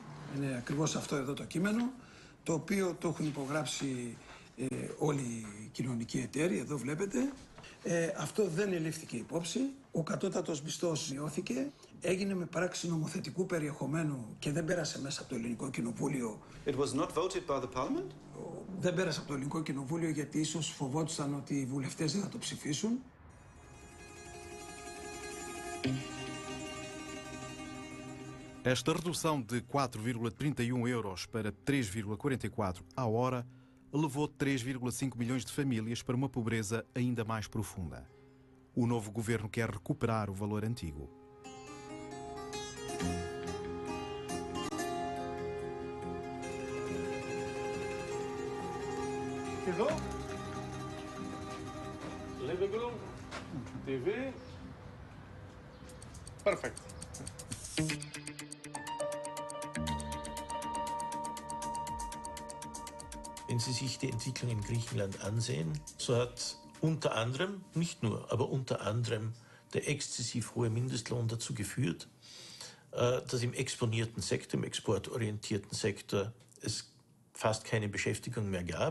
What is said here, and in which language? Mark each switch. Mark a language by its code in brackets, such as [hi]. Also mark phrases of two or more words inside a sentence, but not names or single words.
[el] Είναι ακριβώς αυτό εδώ το κείμενο, το οποίο το έχουν υπογράψει όλοι οι κοινωνικοί εταίροι, εδώ βλέπετε. Αυτό δεν ελήφθηκε υπόψη. Ο κατώτατος μισθός μειώθηκε, έγινε με πράξη νομοθετικού περιεχομένου και δεν πέρασε μέσα από το Ελληνικό Κοινοβούλιο. [en] It was not voted by the Parliament? [el] Δεν πέρασε από το Ελληνικό Κοινοβούλιο γιατί ίσως φοβόντουσαν ότι οι βουλευτές δεν θα το ψηφίσουν. [pt] Esta redução de 4,31 euros para 3,44 à hora levou 3,5 milhões de famílias para uma pobreza ainda mais profunda. O novo governo quer recuperar o valor antigo. [el] Εδώ, [en] living room, TV, perfect. [de] Wenn Sie sich die Entwicklung in Griechenland ansehen, so hat unter anderem, nicht nur, aber unter anderem der exzessiv hohe Mindestlohn dazu geführt, dass im exponierten Sektor, im exportorientierten Sektor, es fast keine Beschäftigung mehr gab.